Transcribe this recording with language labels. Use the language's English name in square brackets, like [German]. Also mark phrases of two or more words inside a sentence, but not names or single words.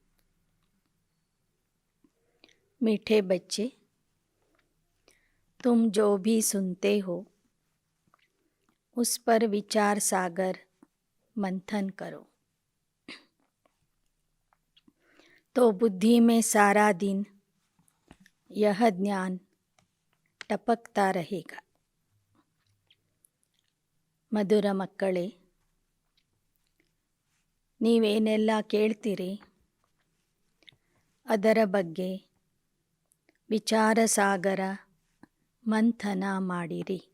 [Hindi] मीठे बच्चे, तुम जो भी सुनते हो उस पर विचार सागर मंथन करो, तो बुद्धि में सारा दिन यह ज्ञान टपकता रहेगा। [Kannada] ಮಧುರ ಮಕ್ಕಳೇ, ನೀವೇನೆಲ್ಲ ಕೇಳ್ತೀರಿ ಅದರ ಬಗ್ಗೆ ವಿಚಾರ ಸಾಗರ ಮಂಥನ ಮಾಡಿರಿ.